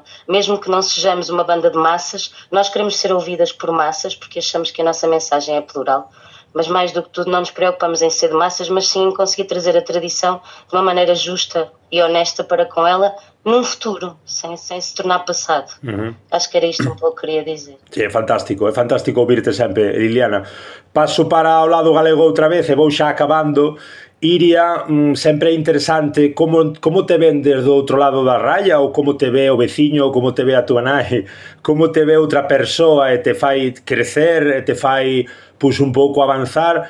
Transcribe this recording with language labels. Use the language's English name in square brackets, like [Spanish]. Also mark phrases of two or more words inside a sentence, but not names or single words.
[Portuguese] Mesmo que não sejamos uma banda de massas, nós queremos ser ouvidas por massas porque achamos que a nossa mensagem é plural. Mas mais do que tudo não nos preocupamos em ser de massas, mas sim em conseguir trazer a tradição de uma maneira justa e honesta para com ela num futuro, sem se tornar passado. Acho que era isto um pouco que queria dizer. [Galician] Sí, é fantástico ouvirte sempre, Liliana. Paso para o lado galego outra vez e vou xa acabando. Iria, sempre é interesante como te ven desde o outro lado da raya, ou como te ve o veciño, ou como te ve a tua nai, como te ve outra persoa e te fai crecer, e te fai un pouco avanzar.